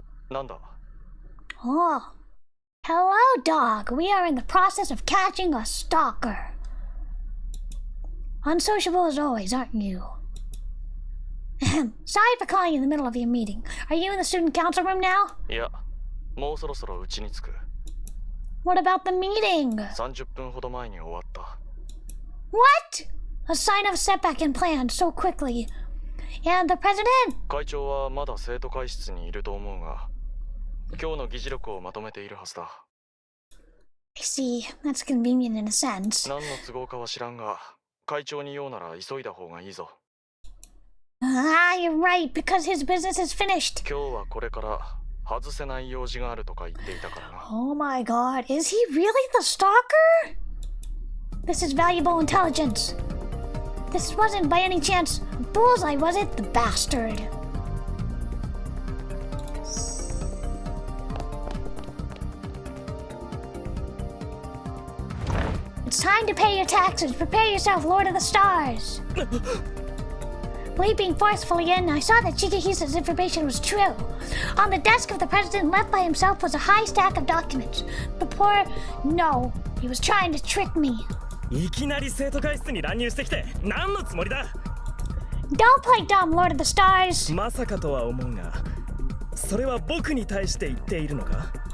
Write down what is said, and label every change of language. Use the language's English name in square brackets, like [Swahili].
[Japanese] なんだ [English] Oh. Hello, dog. We are in the process of catching a stalker. Unsociable as always, aren't you? Sorry for calling you in the middle of your meeting. Are you in the student council room now? [Japanese] いや、もうそろそろうちに着く。 [English] What about the meeting? [Japanese] 30分ほど前に終わった。 [English] What? A sign of a setback in plans so quickly. And the president? [Japanese] 会長はまだ生徒会室にいると思うが、今日の議事録をまとめているはずだ。 [English] I see. That's convenient in a sense. [Japanese] 何の都合かは知らんが、会長に言おうなら急いだ方がいいぞ。 [English] Ah, you're right, because his business is finished. [Japanese] 今日はこれから外せない用事があるとか言っていたからな。 [English] Oh my god, is he really the stalker? This is valuable intelligence. This wasn't by any chance Bullseye, was it? The bastard. It's time to pay your taxes. Prepare yourself, Lord of the Stars. Leaping forcefully in, I saw that Shigehisa's information was true. On the desk of the president left by himself was a high stack of documents. The poor... No, he was trying to trick me. [Japanese] いきなり生徒会室に乱入してきて何のつもりだ [English] Don't play dumb, Lord of the Stars. [Japanese] まさかとは思うがそれは僕に対して言っているのか